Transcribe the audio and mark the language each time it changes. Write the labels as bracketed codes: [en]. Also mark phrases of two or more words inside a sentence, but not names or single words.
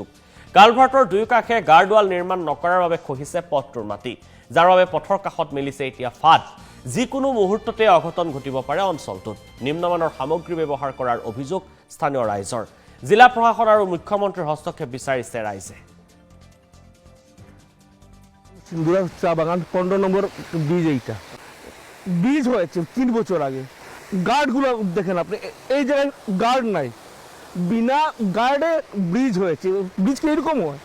[as] কালভাৰ্টৰ দুয়োকাষে গাৰ্ডৱাল নিৰ্মাণ নকৰাৰ বাবে খহিছে পথটোৰ মাটি, যাৰ বাবে পথৰ কাষত মেলিছে এতিয়া ফাঁদ। যিকোনো মুহূৰ্ততে অঘটন ঘটিব পাৰে অঞ্চলটোত। নিম্নমানৰ সামগ্ৰী ব্যৱহাৰ কৰাৰ অভিযোগ স্থানীয় ৰাইজৰ। জিলা প্ৰশাসন আৰু মুখ্যমন্ত্ৰীৰ হস্তক্ষেপ বিচাৰিছে রাইজে। [bn] সিন্দুরা চা বাগান 15 নম্বর ব্রিজ, এইটা ব্রিজ হয়েছে 3 বছর আগে। গার্ডগুলো দেখেন আপনি, এই জায়গায় গার্ড নাই, বিনা গার্ডে ব্রিজ হয়েছে। ব্রিজ কি এরকম হয়?